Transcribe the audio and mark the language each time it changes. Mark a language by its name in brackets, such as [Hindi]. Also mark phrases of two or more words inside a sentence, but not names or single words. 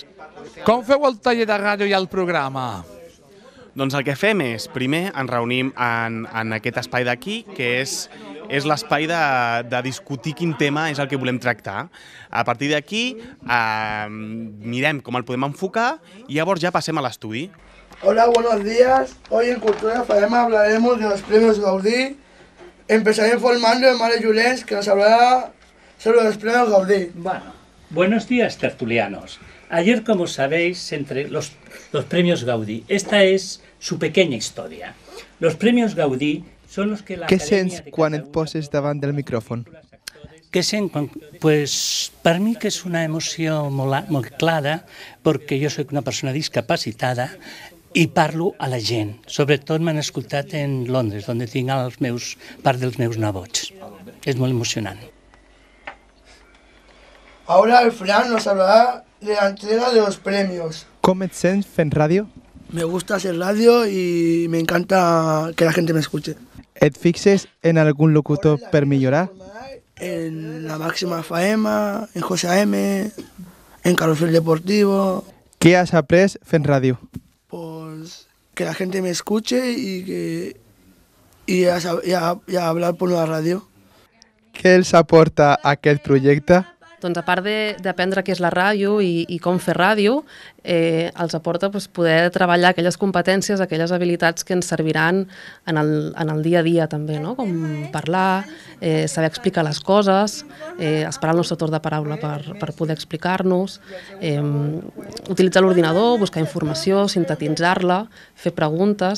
[Catalan] Com feu el taller de ràdio i el programa? Doncs el que fem és, primer, ens reunim en aquest espai d'aquí, que és l'espai de discutir quin tema és el que volem tractar. A partir d'aquí, mirem com el podem enfocar i llavors ja passem a l'estudi. [Spanish] Hola, buenos días. Hoy en Cultura FM hablaremos de los premios Gaudí. Empezaré informando de Mare Llorens, que nos hablará sobre los premios Gaudí. Bueno, buenos días, tertulianos. Ayer, como sabéis, entre los premios Gaudí, esta es su pequeña historia. Los premios Gaudí son los que la [Catalan] Què sents quan et poses davant del micròfon? Què sent? Pues per mi que és una emoció molt clara, perquè jo soc una persona discapacitada i parlo a la gent. Sobretot m'han escoltat en Londres, on tinc part dels meus nebots. És molt emocionant. [Spanish] Ahora el Fran nos hablará de la entrega de los premios. [Catalan] Com et sents fent ràdio? [Spanish] Me gusta hacer radio y me encanta que la gente me escuche. [Catalan] Et fixes en algun locutor per millorar? [Spanish] En la Máxima Faema, en José M, en Carrusel Deportivo. [Catalan] Què has après fent ràdio? [Spanish] Pues que la gente me escuche y a hablar por la radio. [Catalan] Què els aporta aquest projecte? Doncs a part d'aprendre què és la ràdio i com fer ràdio, els aporta poder treballar aquelles competències, aquelles habilitats que ens serviran en el dia a dia també, no? Com parlar, saber explicar les coses, esperar el nostre torn de paraula per poder explicar-nos, utilitzar l'ordinador, buscar informació, sintetitzar-la, fer preguntes.